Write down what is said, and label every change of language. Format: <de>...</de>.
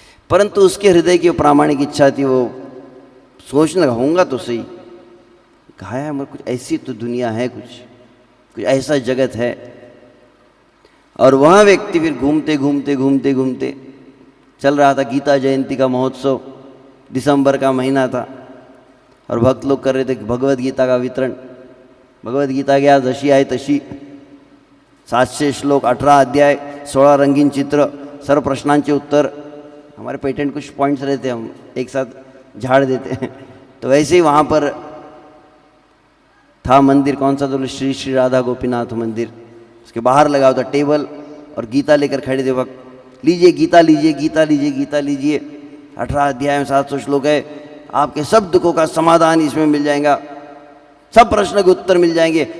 <hi>परंतु उसके हृदय की प्रामाणिक इच्छा थी, वो सोचने लगा होऊंगा तो सही, कहा है मगर कुछ ऐसी तो दुनिया है, कुछ ऐसा जगत है। और वह व्यक्ति फिर घूमते घूमते घूमते घूमते चल रहा था। गीता जयंती का महोत्सव, दिसंबर का महीना था, और भक्त लोग कर रहे थे भगवद गीता का वितरण।</hi> <mr>भगवद गीता की आज जशी आहे तशी, 700 श्लोक, 18 अध्याय, 16 रंगीन चित्र, सर्व प्रश्नांचे उत्तर।</mr> <hi>हमारे पेटेंट कुछ पॉइंट्स रहते हैं, हम एक साथ झाड़ देते हैं। तो वैसे ही वहाँ पर था मंदिर, कौन सा, तो श्री श्री राधा गोपीनाथ मंदिर। उसके बाहर लगा होता टेबल, और गीता लेकर खड़े थे वक्त, लीजिए गीता लीजिए, गीता लीजिए, गीता लीजिए, 18 अध्याय में 700 श्लोक है, आपके सब दुखों का समाधान इसमें मिल जाएगा, सब प्रश्न के उत्तर मिल जाएंगे।</hi>